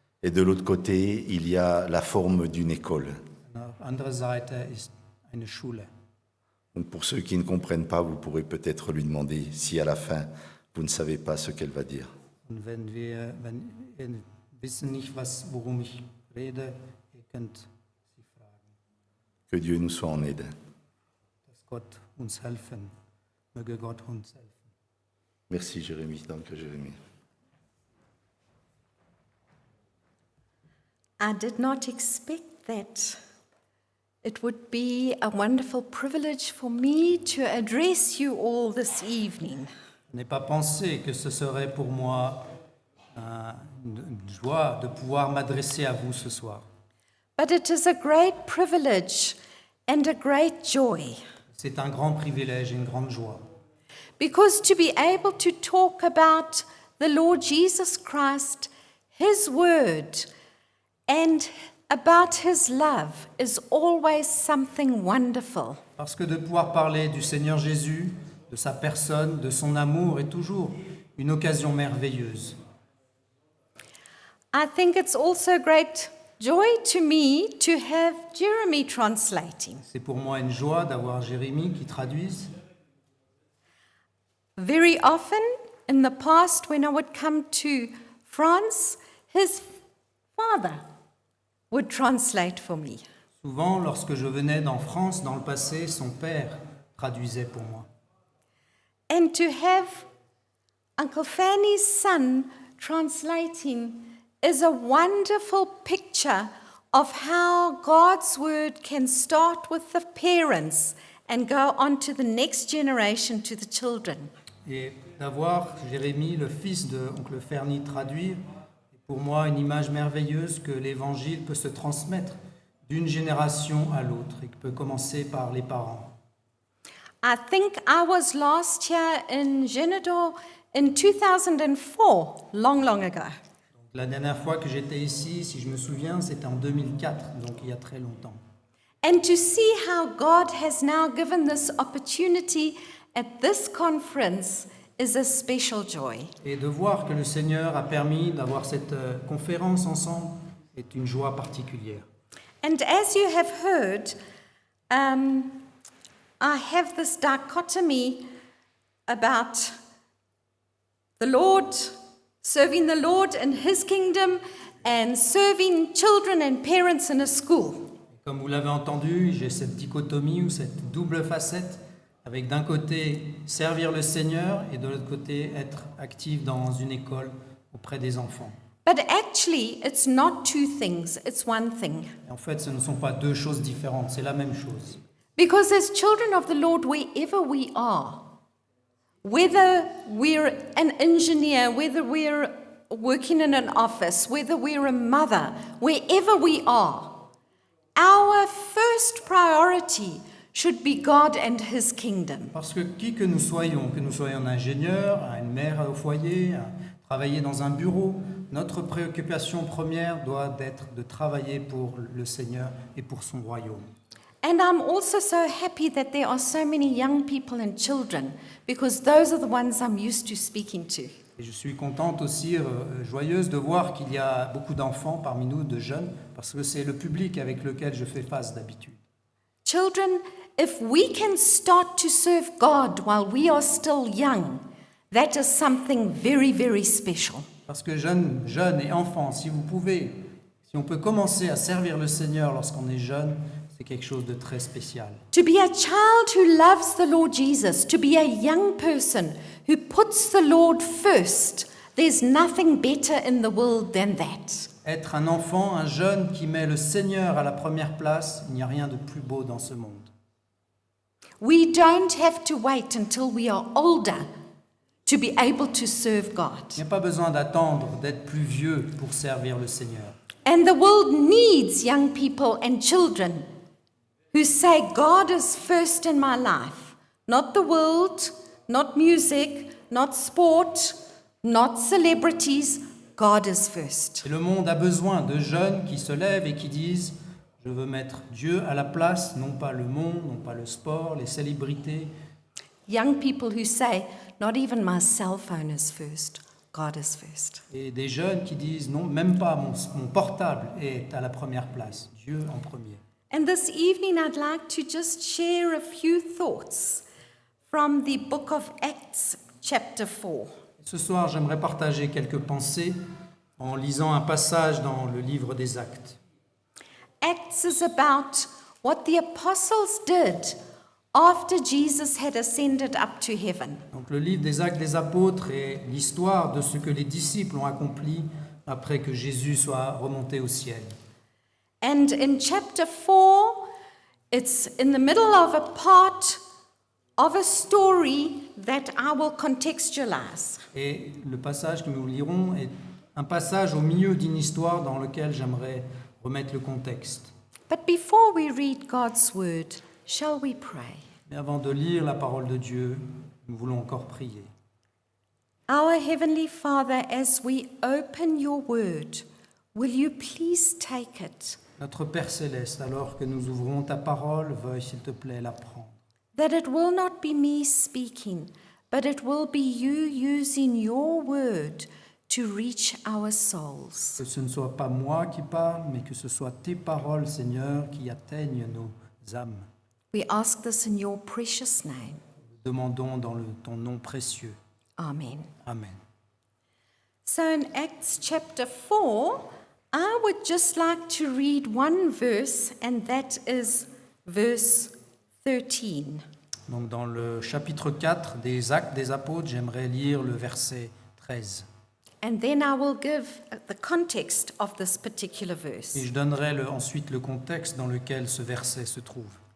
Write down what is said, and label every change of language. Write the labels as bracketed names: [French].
[French] Et de l'autre côté, il y a la forme d'une école. [German] Auf der anderen Seite ist eine Schule. [French] Donc pour ceux qui ne comprennent pas, vous pourrez peut-être lui demander si à la fin, vous ne savez pas ce qu'elle va dire. [German] Und wenn ihr wissen nicht, worum ich rede, ihr könnt sie fragen. [French] Que Dieu nous soit en aide. [German] Dass Gott uns helfen. Möge Gott uns helfen. [French] Merci Jérémie, danke Jérémie. [English] I did not expect that it would be a wonderful privilege for me to address you all this evening. [French] Je n'ai pas pensé que ce serait pour moi une joie de pouvoir m'adresser à vous ce soir. [English] But it is a great privilege and a great joy, [French] C'est un grand privilège et une grande joie. [English] because to be able to talk about the Lord Jesus Christ, His Word, and about His love is always something wonderful. [French] Parce que de pouvoir parler du Seigneur Jésus, de sa personne, de son amour est toujours une occasion merveilleuse. [English] I think it's also great joy to me to have Jeremy translating. [French] C'est pour moi une joie d'avoir Jérémie qui traduise. [English] Very often in the past, when I would come to France, his father would translate for me. [French] Souvent, lorsque je venais en France, dans le passé, son père traduisait pour moi. [English] And to have Uncle Fanny's son translating is a wonderful picture of how God's word can start with the parents and go on to the next generation, to the children. [French] Et d'avoir Jérémie, le fils de oncle Ferny, traduire, et Pour moi, une image merveilleuse que l'Évangile peut se transmettre d'une génération à l'autre et qui peut commencer par les parents. [English] I think I was last here in Genador in 2004, long ago. [French] La dernière fois que j'étais ici, si je me souviens, c'était en 2004, donc il y a très longtemps. [English] And to see how God has now given this opportunity at this conference is a special joy. [French] Et de voir que le Seigneur a permis d'avoir cette conférence ensemble est une joie particulière. [English] And as you have heard, I have this dichotomy about the Lord, serving the Lord in His kingdom and serving children and parents in a school. [French] Comme vous l'avez entendu, j'ai cette dichotomie ou cette double facette avec d'un côté servir le Seigneur et de l'autre côté être actif dans une école auprès des enfants. [English] But actually, it's not two things, it's one thing. [French] Et en fait, ce ne sont pas deux choses différentes, c'est la même chose. [English] Because as children of the Lord, wherever we are, whether we're an engineer, whether we're working in an office, whether we're a mother, wherever we are, our first priority should be God and His kingdom. [French] Parce que qui que nous soyons un ingénieur, une mère au foyer, travailler dans un bureau, notre préoccupation première doit être de travailler pour le Seigneur et pour son royaume. [English] And I'm also so happy that there are so many young people and children, because those are the ones I'm used to speaking to. [French] Et je suis contente aussi, joyeuse de voir qu'il y a beaucoup d'enfants parmi nous, de jeunes, parce que c'est le public avec lequel je fais face d'habitude. [English] Children, if we can start to serve God while we are still young, that is something very, very special. [French] Parce que jeunes et enfants, si on peut commencer à servir le Seigneur lorsqu'on est jeune, c'est quelque chose de très spécial. [English] To be a child who loves the Lord Jesus, to be a young person who puts the Lord first, there's nothing better in the world than that. [French] Être un enfant, un jeune qui met le Seigneur à la première place, il n'y a rien de plus beau dans ce monde. [English] We don't have to wait until we are older to be able to serve God. [French] Il n'y a pas besoin d'attendre d'être plus vieux pour servir le Seigneur. [English] And the world needs young people and children who say, God is first in my life. Not the world, not music, not sport, not celebrities. God is first. [French] Et le monde a besoin de jeunes qui se lèvent et qui disent « Je veux mettre Dieu à la place, non pas le monde, non pas le sport, les célébrités. [English] Young people who say, not even my cell phone is first. God is first. » [French] Et des jeunes qui disent « Non, même pas mon portable est à la première place, Dieu en premier. » [English] And this evening, I'd like to just share a few thoughts from the book of Acts, chapter 4. [French] Ce soir, j'aimerais partager quelques pensées en lisant un passage dans le livre des Actes. [English] Acts is about what the apostles did after Jesus had ascended up to heaven. [French] Donc le livre des Actes des Apôtres est l'histoire de ce que les disciples ont accompli après que Jésus soit remonté au ciel. [English] And in chapter 4, it's in the middle of a part of a story that I will contextualize. [French] Et le passage que nous lirons est un passage au milieu d'une histoire dans lequel j'aimerais remettre le contexte. [English] But before we read God's word, shall we pray? [French] Mais avant de lire la parole de Dieu, nous voulons encore prier. [English] Our Heavenly Father, as we open your word, will you please take it, [French] Notre Père Céleste, alors que nous ouvrons ta parole, veuille s'il te plaît la prendre. [English] that it will not be me speaking, but it will be you using your word to reach our souls. [French] Que ce ne soit pas moi qui parle, mais que ce soit tes paroles, Seigneur, qui atteignent nos âmes. [English] We ask this in your precious name. [French] Nous demandons dans ton nom précieux. [English] Amen. [French] Amen. [English] So in Acts chapter 4, I would just like to read one verse, and that is verse 13. [French] Donc dans le chapitre 4 des Actes des Apôtres, j'aimerais lire le verset 13. [English] And then I will give the context of this particular verse. [French] Et je donnerai ensuite le contexte dans lequel ce verset se trouve.